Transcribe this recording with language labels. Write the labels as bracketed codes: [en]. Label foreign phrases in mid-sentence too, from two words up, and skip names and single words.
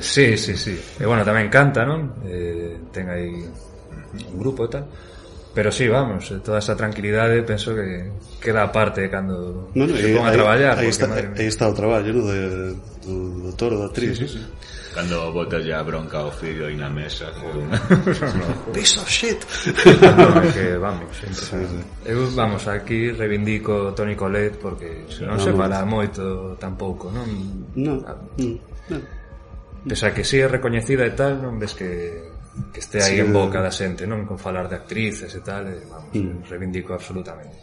[gl] Sí. E bueno, tamén canta, non? Ten aí un grupo e tal. Pero sí, vamos, toda esa tranquilidade penso que queda aparte cando se pon a traballar. Aí está o traballo, ¿no? Do toro, da actriz. Sí. Cando botas ya bronca ao fillo aí na mesa [en] piece of shit. [gl] Que vamos, sempre. Eu, vamos, aquí reivindico Toni Collette porque non se fala moito tampouco, non? Non. Pese a que si é recoñecida e tal, non ves que que este aí en boca da xente, non? Con falar de actrices e tal, vamos, reivindico absolutamente.